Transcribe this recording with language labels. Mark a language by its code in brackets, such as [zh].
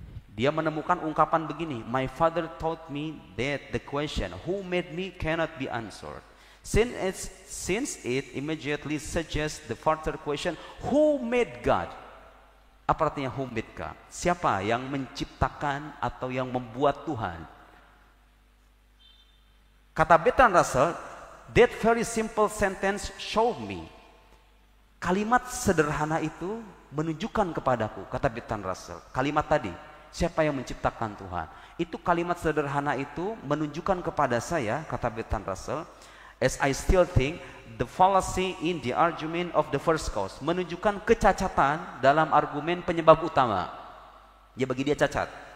[id] Dia menemukan ungkapan begini, [en] my father taught me that the question who made me cannot be answered. Since it immediately suggests the further question, who made God? [id] Apa artinya [en] who made God? [id] Siapa yang menciptakan atau yang membuat Tuhan? [en] Kata Bertrand Russell, that very simple sentence showed me. [id] Kalimat sederhana itu menunjukkan kepadaku, kata Bertrand Russell. Kalimat tadi, siapa yang menciptakan Tuhan? Itu kalimat sederhana itu menunjukkan kepada saya, kata Bertrand Russell, [en] as I still think, the fallacy in the argument of the first cause. [id] Menunjukkan kecacatan dalam argumen penyebab utama. Ya, bagi dia cacat.